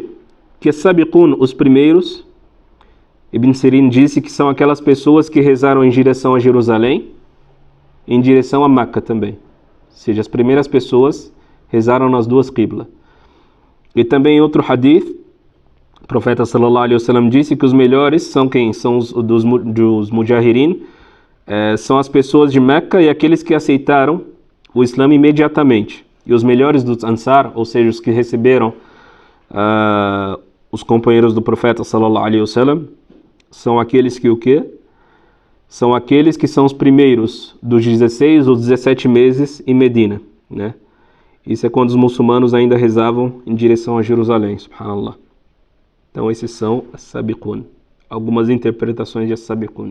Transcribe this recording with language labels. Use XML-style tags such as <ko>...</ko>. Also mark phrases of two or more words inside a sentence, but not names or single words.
<pt>Que sabiqun, os primeiros, Ibn Sirin disse que são aquelas pessoas que rezaram em direção a Jerusalém, em direção a Meca também. Ou seja, as primeiras pessoas rezaram nas duas qibla. E também em outro hadith, o profeta</pt> <ar>صلى الله عليه وسلم</ar> <pt>disse que os melhores são quem? São dos mujahirin, são as pessoas de Meca e aqueles que aceitaram o Islã imediatamente. E os melhores dos Ansar, ou seja, os que receberam os companheiros do profeta</pt> <ar>صلى الله عليه وسلم,</ar> <pt>são aqueles que o quê? São aqueles que são os primeiros dos 16 ou 17 meses em Medina, né? Isso é quando os muçulmanos ainda rezavam em direção a Jerusalém, subhanallah. Então esses são as sabiqun. Algumas interpretações de as-sabiqun.</pt>